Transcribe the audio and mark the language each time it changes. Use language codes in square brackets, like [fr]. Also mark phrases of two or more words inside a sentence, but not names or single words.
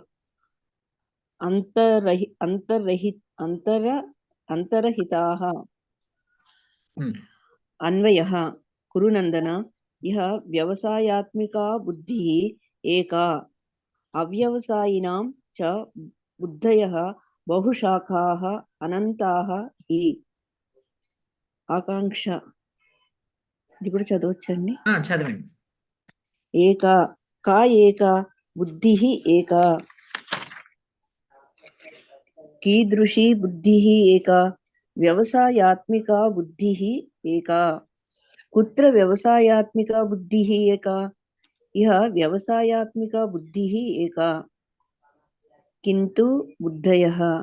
[sa] अन्तरहिताः अन्वयः कुरुनन्दन इह व्यवसायात्मिका बुद्धिः एका अव्यवसायिनां च बुद्धयः बहुशाखाः अनन्ताः हि आकांक्ष [te] ఇది కూడా చదవచ్చండి చదవండి [sa] ఏకా కా ఏకా బుద్ధిః ఏకా कीदृशी बुद्धिः एका व्यवसायात्मिका बुद्धिः एका कुत्र व्यवसायात्मिका बुद्धिः एका इह व्यवसायात्मिका बुद्धिः एका किन्तु बुद्धयः